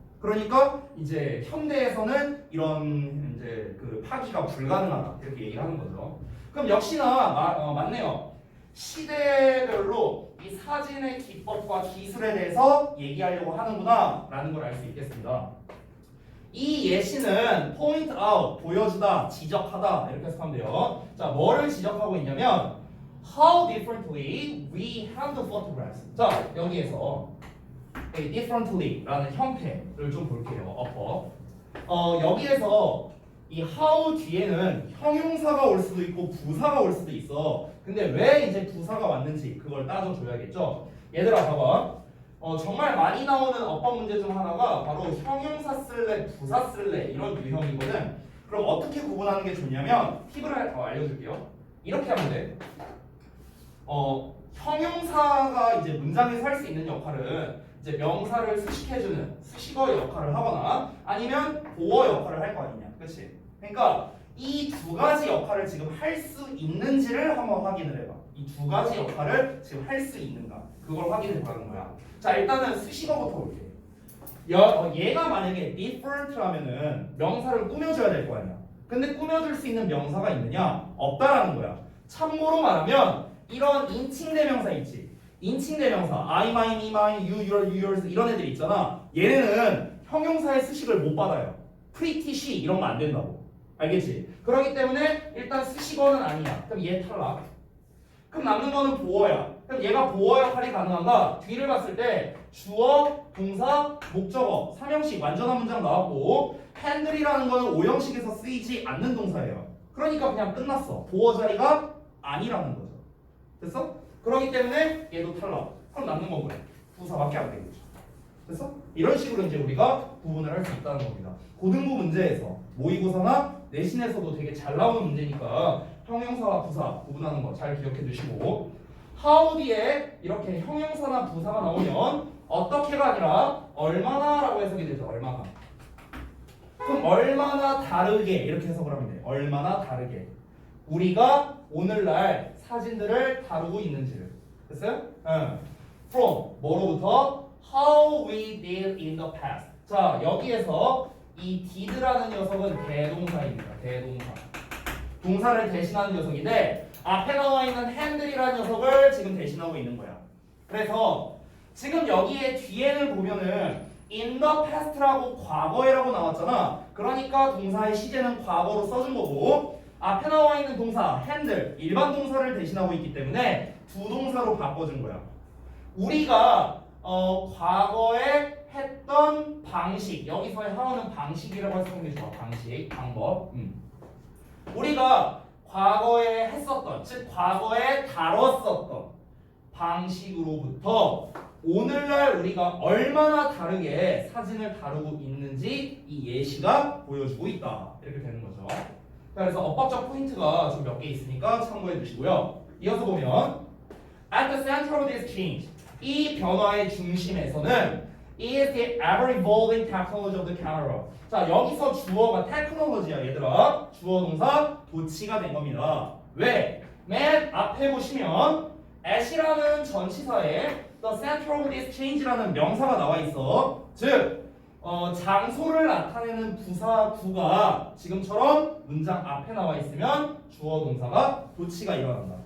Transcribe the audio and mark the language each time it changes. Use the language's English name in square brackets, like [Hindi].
[Korean] 그러니까 이제 현대에서는 이런 이제 그 파기가 불가능하다 이렇게 얘기를 하는 거죠. 그럼 역시나 맞네요. 시대별로 이 사진의 기법과 기술에 대해서 얘기하려고 하는구나 라는 걸 알 수 있겠습니다. 이 예시는 point out, 보여주다, 지적하다 이렇게 해석하면 돼요. 자, 뭐를 지적하고 있냐면 [English] how differently we handle photographs. [Korean] 자, 여기에서 differently 라는 형태를 좀 볼게요. 여기에서 이 how 뒤에는 형용사가 올 수도 있고 부사가 올 수도 있어. 근데 왜 이제 부사가 왔는지 그걸 따져줘야겠죠. 얘들아 봐봐. 정말 많이 나오는 어법 문제 중 하나가 바로 형용사 쓸래 부사 쓸래 이런 유형이거든. 그럼 어떻게 구분하는 게 좋냐면 팁을 알려줄게요. 이렇게 하면 돼. 형용사가 이제 문장에서 할 수 있는 역할은 이제 명사를 수식해주는 수식어 역할을 하거나 아니면 보어 역할을 할 거 아니냐. 그렇지? 그러니까 이 두 가지 역할을 지금 할 수 있는지를 한번 확인을 해봐. 이 두 가지 역할을 지금 할 수 있는가? 그걸 확인해 보라는 거야. 자, 일단은 수식어부터 볼게. 얘가 만약에 different라면은 명사를 꾸며줘야 될 거 아니야. 근데 꾸며줄 수 있는 명사가 있느냐? 없다라는 거야. 참고로 말하면 이런 인칭 대명사 있지. 인칭 대명사 I, mine, me, mine, you, your, yours 이런 애들 있잖아. 얘네는 형용사의 수식을 못 받아요. pretty, she 이런 거 안 된다고. 알겠지? 그렇기 때문에 일단 수식어는 아니야. 그럼 얘 탈락. 그럼 남는 거는 보어야. 그럼 얘가 보어 역할이 가능한가? 뒤를 봤을 때 주어, 동사, 목적어, 삼형식 완전한 문장 나왔고 핸들이라는 거는 오형식에서 쓰이지 않는 동사예요. 그러니까 그냥 끝났어. 보어 자리가 아니라는 거죠. 됐어? 그렇기 때문에 얘도 탈락. 그럼 남는 건 뭐야? 부사밖에 안 되겠죠. 됐어? 이런 식으로 이제 우리가 구분을 할 수 있다는 겁니다. 고등부 문제에서 모의고사나 내신에서도 되게 잘 나오는 문제니까 형용사와 부사 구분하는 거 잘 기억해 두시고 how 뒤에 이렇게 형용사나 부사가 나오면 어떻게가 아니라 얼마나라고 해석이 되죠. 얼마나. 그럼 얼마나 다르게 이렇게 해석을 하면 돼. 얼마나 다르게 우리가 오늘날 사진들을 다루고 있는지를. 됐어요? [English] From [Korean] 뭐로부터 [English] how we did in the past. [Korean] 자 여기에서 이 did라는 녀석은 대동사입니다. 대동사. 동사를 대신하는 녀석인데 앞에 나와 있는 hand이라는 녀석을 지금 대신하고 있는 거야. 그래서 지금 여기에 뒤에를 보면은 in the past라고 과거에라고 나왔잖아. 그러니까 동사의 시제는 과거로 써준 거고 앞에 나와 있는 동사 hand 일반 동사를 대신하고 있기 때문에 두 동사로 바꿔준 거야. 우리가 과거에 했던 방식 여기서의 how는 방식이라고 해석하는 게 좋아. 방식, 방법. 우리가 과거에 했었던 즉 과거에 다뤘었던 방식으로부터 오늘날 우리가 얼마나 다르게 사진을 다루고 있는지 이 예시가 보여주고 있다. 이렇게 되는 거죠. 그래서 어법적 포인트가 좀 몇 개 있으니까 참고해 주시고요. [English] 이어서 보면 At the center of this change [Korean] 이 변화의 중심에서는 [English] is the ever-evolving technology of the camera. [Korean] 자 여기서 주어가 테크놀로지야 얘들아. 주어 동사 도치가 된 겁니다. 왜? 맨 앞에 보시면 at이라는 전치사에 the center of this change라는 명사가 나와 있어. 즉 장소를 나타내는 부사 구가 지금처럼 문장 앞에 나와 있으면 주어 동사가 도치가 일어난다.